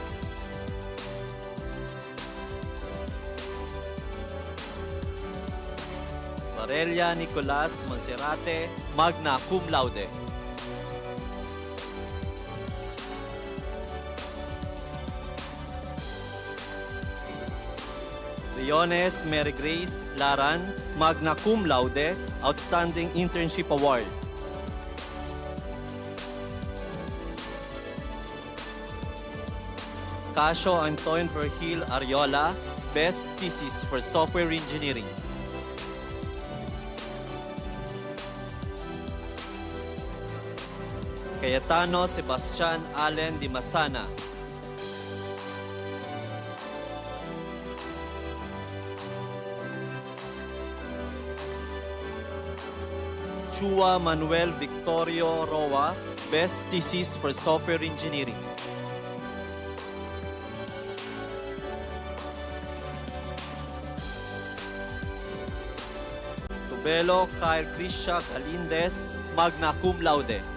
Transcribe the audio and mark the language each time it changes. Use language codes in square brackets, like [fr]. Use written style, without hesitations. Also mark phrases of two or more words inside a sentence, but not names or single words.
[la] Varela Nicolas Monserrate, magna cum laude. Leones Mary Grace Laran, magna cum laude, [en] Outstanding Internship Award. Casio Antoine Vergil Ariola, Best Thesis for Software Engineering. Cayetano Sebastian Allen Di Masana. Chua Manuel Victorio Roa, Best Thesis for Software Engineering. [la] Tubelo Kyle Krisha Galindez, magna cum laude.